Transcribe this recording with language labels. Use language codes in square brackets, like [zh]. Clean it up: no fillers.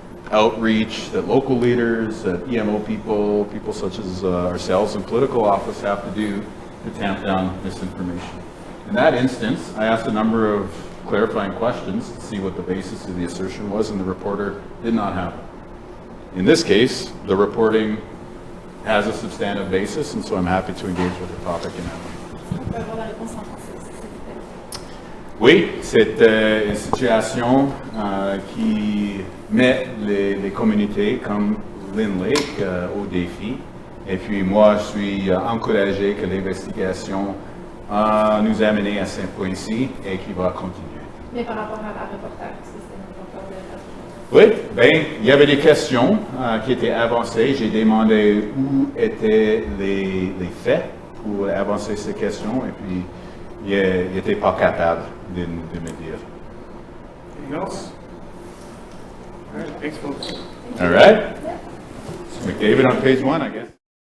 [en] outreach that local leaders, that EMO people, people such as ourselves in political office have to do to tamp down misinformation. In that instance, I asked a number of clarifying questions to see what the basis of the assertion was, and the reporter did not have it. In this case, the reporting has a substantive basis, and so I'm happy to engage with the topic in that way. [fr] On peut avoir la réponse en français, s'il vous plaît. Oui, c'est une situation qui met les communautés comme Lynn Lake au défi. Et puis moi, je suis encouragé que l'investigation nous a mené à ce point-ci et qui va continuer. Mais par rapport à la reporter, parce que c'est un reporter de Oui, bien, il y avait des questions qui étaient avancées. J'ai demandé où étaient les faits pour avancer ces questions et puis il n'était pas capable de me dire. [en] Anything else? All right, thanks, folks. All right. McDavid on page 1, I guess.